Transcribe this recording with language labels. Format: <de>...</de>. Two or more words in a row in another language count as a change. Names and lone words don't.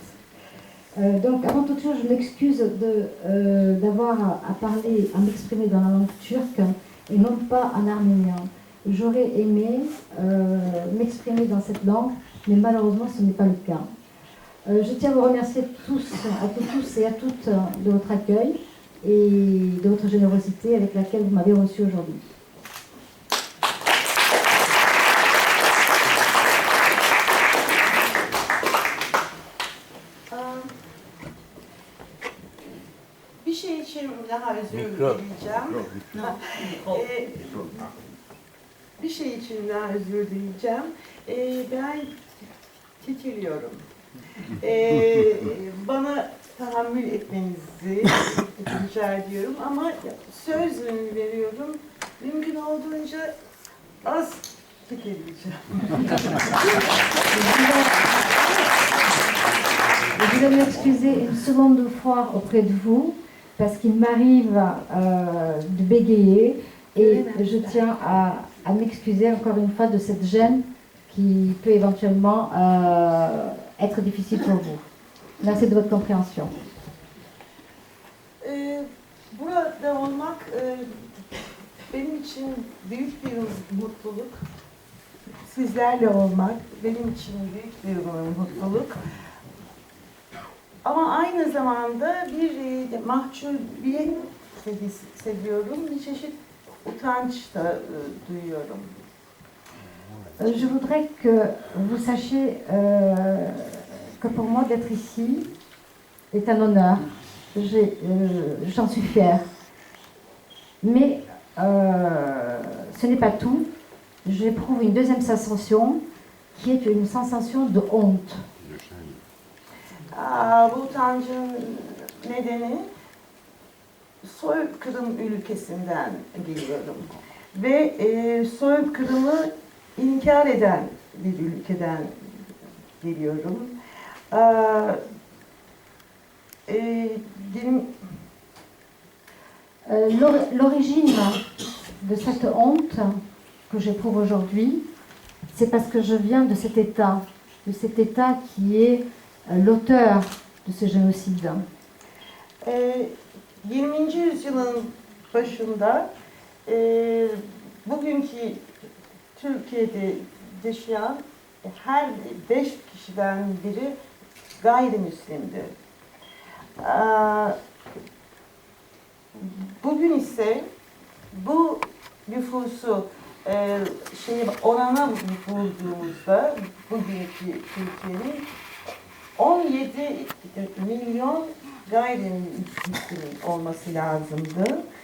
<fr>Donc, avant toute chose, je m'excuse d'avoir à parler, à m'exprimer dans la langue turque et non pas en arménien. J'aurais aimé m'exprimer dans cette langue, mais malheureusement, ce n'est pas le cas. Je tiens à vous remercier tous et à toutes de votre accueil et de votre générosité avec laquelle vous m'avez reçu aujourd'hui.</fr> <tr>Bir şey için daha özür dileyeceğim. Bir şey için daha özür dileyeceğim. Ben titiliyorum. Bana tahammül etmenizi rica ediyorum ama söz veriyorum. Mümkün olduğunca az tüketleyeceğim.</tr> <fr>Je voulais m'excuser une seconde fois auprès de vous parce qu'il m'arrive de bégayer et je tiens à m'excuser encore une fois de cette gêne qui peut éventuellement être difficile pour vous. Merci de votre compréhension.</fr> <tr>Burada olmak benim için büyük bir mutluluk. Sizlerle olmak benim için büyük bir mutluluk. Ama aynı zamanda bir mahcubiyet hissediyorum, bir çeşit utanç da duyuyorum.</tr> <fr>Je voudrais que vous sachiez que pour moi d'être ici est un honneur. J'en suis fière. Mais ce n'est pas tout. J'éprouve une deuxième sensation qui est une sensation de honte.</fr> <tr>Bu utancın nedeni soykırım ülkesinden geliyorum. Ve soykırımı inkar eden bir ülkeden geliyorum.</tr> <fr>L'origine de cette honte que j'éprouve aujourd'hui, c'est parce que je viens de cet État qui est l'auteur de ce génocide.</fr> <tr>20. yüzyılın başında bugünkü Türkiye'de yaşayan her 5 kişiden biri gayrimüslimdi. Bugün ise bu nüfusu orana vurduğumuzda bugünkü Türkiye'nin 17 milyon gayrimüslim olması lazımdı.</tr>